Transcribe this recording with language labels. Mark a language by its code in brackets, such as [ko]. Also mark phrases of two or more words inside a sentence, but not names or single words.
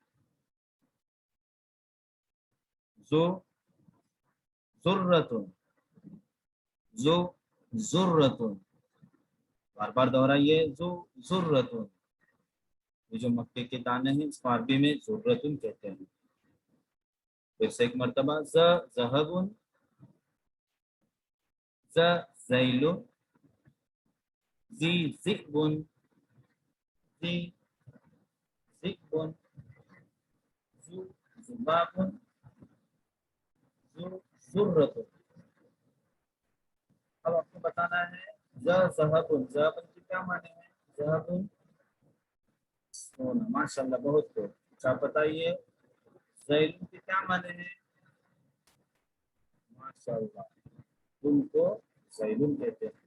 [ar] ذرّةٌ، ذرّةٌ, [hi] बार बार दोहराइए, जुर्रतुन। ये जो मक्के के दाने हैं इसको अरबी में जुर्रतुन कहते हैं। फिर से एक मर्तबा, [ar] ذهبٌ، ذيلٌ، ذئبٌ، ذئبٌ، ذبابٌ، ذرّةٌ. [hi] अब आपको बताना है ज़हबुन, ज़हबुन के क्या माने हैं? ज़हबुन सोना, माशाल्लाह, बहुत खूब। अच्छा बताइए, ज़ैलुन के क्या माने हैं? माशाल्लाह, उनको ज़ैलुन कहते हैं।